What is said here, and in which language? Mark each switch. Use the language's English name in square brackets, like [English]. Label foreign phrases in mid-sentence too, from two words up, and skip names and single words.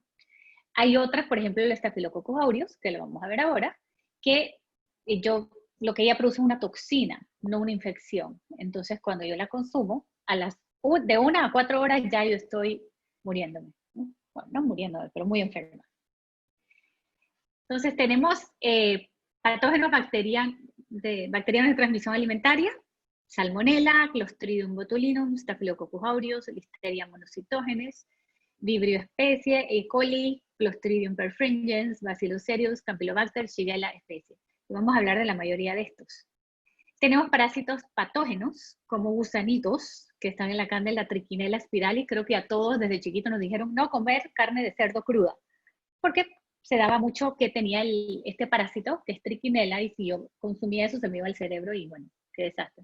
[Spanish] Hay otras, por ejemplo, el Staphylococcus aureus, que lo vamos a ver ahora, que lo que ella produce es una toxina, no una infección. Entonces, cuando yo la consumo, de 1 a 4 horas ya yo estoy muriéndome. ¿No? Bueno, no muriéndome, pero muy enferma. Entonces tenemos patógenos bacterianos de transmisión alimentaria, Salmonella, Clostridium botulinum, Staphylococcus aureus, Listeria monocytogenes, Vibrio specie, E. coli, Clostridium perfringens, Bacillus cereus, Campylobacter, Shigella specie. Y vamos a hablar de la mayoría de estos. Tenemos parásitos patógenos, como gusanitos, que están en la Candela triquinella spiralis. Creo que a todos desde chiquitos nos dijeron no comer carne de cerdo cruda, porque se daba mucho que tenía este parásito, que es triquinella, y si yo consumía eso se me iba al cerebro y bueno, qué desastre.